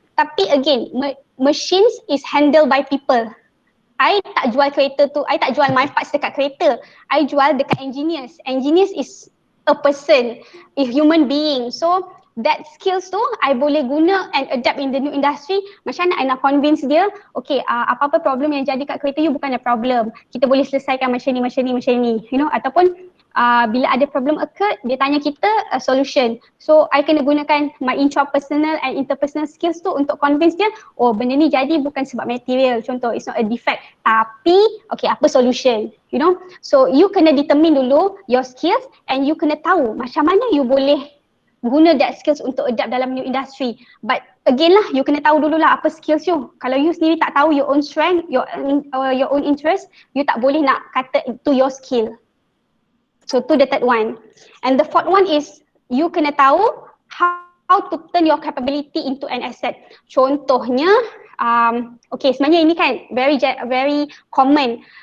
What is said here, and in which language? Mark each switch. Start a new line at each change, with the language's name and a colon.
English: Tapi again, machines is handled by people.
Malay: I tak jual kereta tu, I tak jual
English: my parts
Malay: dekat kereta. I jual dekat engineers.
English: Engineers is a person, a human being. So that skills tu
Malay: I boleh guna
English: and adapt in the new industry.
Malay: Macam mana I nak convince dia, okay, apa-apa problem yang jadi kat kereta you bukannya problem. Kita boleh selesaikan macam ni. Ataupun bila ada
English: problem occur,
Malay: dia tanya kita
English: a solution.
Malay: So I kena gunakan
English: my intrapersonal and interpersonal skills tu untuk convince dia,
Malay: benda ni jadi bukan sebab material,
English: contoh it's not a defect, tapi okay, apa solution, So you kena determine dulu your skills and you kena tahu macam mana you boleh guna that skills untuk adapt dalam new industry. But again lah, you kena tahu dulu lah apa skills you.
Malay: Kalau you sendiri tak tahu
English: your own strength, your own interest, you tak boleh nak kata itu your skill. So to the third one. And the fourth one is
Malay: you kena tahu
English: how to turn your capability into an asset.
Malay: Contohnya, okay, sebenarnya ini kan
English: very common.